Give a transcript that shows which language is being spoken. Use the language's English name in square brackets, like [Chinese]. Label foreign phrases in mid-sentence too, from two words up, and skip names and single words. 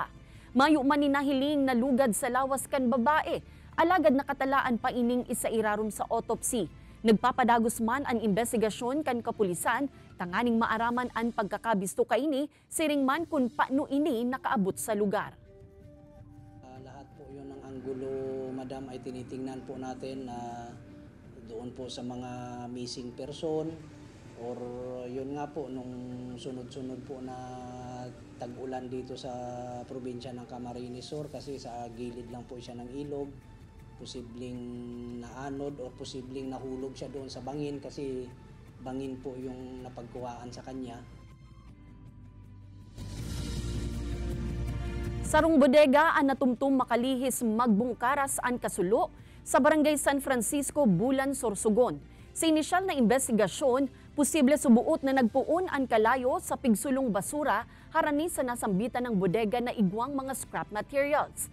[Bikol] Mayo man ninahiling na lugad sa lawas kan babae, alagad nakatalaan pa ining isa irarum sa autopsy. Nagpapadagos man ang investigasyon kan kapulisan, tanganing maaraman ang pagkakabisto kaini, siring man kung paano ini nakaabot sa lugar. [Filipino] Lahat po yun ng anggulo, madam, ay tinitingnan po natin na doon po sa mga [English] missing person, [Filipino] or yun nga po nung sunod-sunod po na tag-ulan dito sa probinsya ng Camarines Sur kasi sa gilid lang po siya ng ilog, posibleng naanod o posibleng nahulog siya doon sa bangin kasi bangin po yung napagkuhaan sa kanya. [Bikol] Sarong bodega ang natumtum makalihis magbungkaras ang kasulo sa Barangay San Francisco, Bulan, Sorsogon. Sa inisyal na investigasyon, posible subuot na nagpuon ang kalayo sa pigsulong basura harani sa nasambitan ng bodega na igwang mga [English] scrap materials.